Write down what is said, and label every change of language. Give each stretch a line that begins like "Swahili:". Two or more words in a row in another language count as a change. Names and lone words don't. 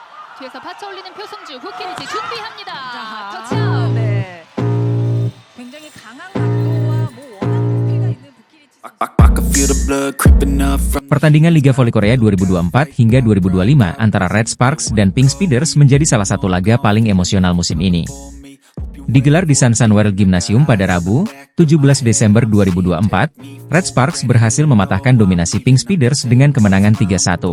Korean: 뒤에서 받쳐올리는 표승주, 후키리치 준비합니다. 터치아웃. 네. 굉장히 강한 각도와 워낙 높이가 있는 부키리치.
Indonesian: Pertandingan Liga Voli Korea 2024 hingga 2025 antara Red Sparks dan Pink Speeders menjadi salah satu laga paling emosional musim ini. Digelar di Sansan World Gymnasium pada Rabu, 17 Desember 2024, Red Sparks berhasil mematahkan dominasi Pink Speeders dengan kemenangan 3-1.